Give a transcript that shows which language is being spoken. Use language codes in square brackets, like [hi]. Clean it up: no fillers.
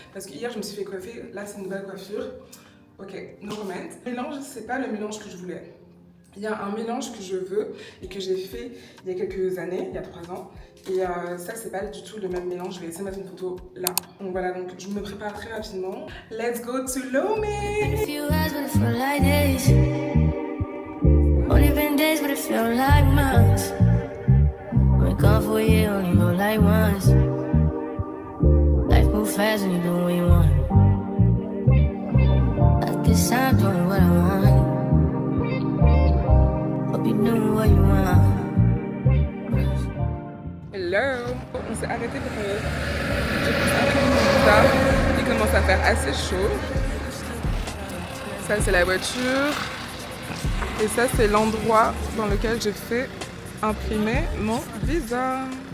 [fr] Parce que hier, je me suis fait coiffer. Là, c'est une nouvelle coiffure. [en] Ok, no comment. [fr] Le mélange, c'est pas le mélange que je voulais. Il y a un mélange que je veux et que j'ai fait il y a quelques années, il y a 3 ans. Et ça, c'est pas du tout le même mélange. Je vais essayer de mettre une photo là. Donc voilà, donc je me prépare très rapidement. [en] Let's go to Lomé! Only been days, but it felt like months. We're gone for a year, only know like once. Life moves fast and you do what you want. At this time, doing what I want. Hope you doing what you want. Hello! [fr] On s'est arrêté pour que je puisse imprimer mon visa. Il commence à faire assez chaud. Ça, c'est la voiture. Et ça, c'est l'endroit dans lequel je fais imprimer mon visa.